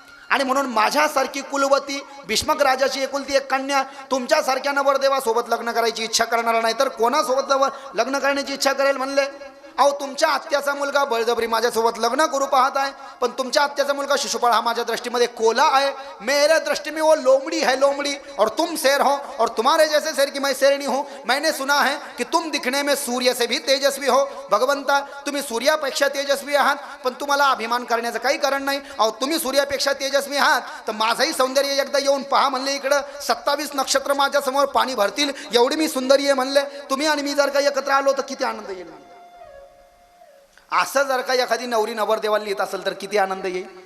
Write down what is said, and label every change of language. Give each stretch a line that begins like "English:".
Marathi: आणि म्हणून माझ्यासारखी कुलवती भीष्मक राजाची एकुलती एक कन्या तुमच्यासारख्या नवरदेवासोबत लग्न करायची इच्छा करणार नाही तर कोणासोबत लग्न करण्याची इच्छा करेल म्हणले. अहो तुमच्या आत्याचा मुलगा बळजबरी माझ्यासोबत लग्न करू पाहत आहे, पण तुमच्या आत्याचा मुलगा शिशुपाळ हा माझ्या दृष्टीमध्ये कोला आहे.
Hindi: मेरे दृष्टि में वो लोमड़ी है लोमड़ी, और तुम शेर हो और तुम्हारे जैसे शेर की मैं शेरनी हूँ. मैंने सुना है कि तुम दिखने में सूर्य से भी तेजस्वी हो.
Marathi: भगवंता तुम्ही सूर्यापेक्षा तेजस्वी आहात, पण तुम्हाला अभिमान करण्याचं काही कारण नाही. अहो तुम्ही सूर्यापेक्षा तेजस्वी आहात तर माझंही सौंदर्य एकदा येऊन पहा म्हणले. इकडं 27 नक्षत्र माझ्यासमोर पाणी भरतील एवढी मी सुंदरी आहे म्हणले. तुम्ही आणि मी जर का एकत्र आलो तर किती आनंद येईल. असं जर का एखादी नवरी नवरदेवाला लिहित असेल तर किती आनंद येईल.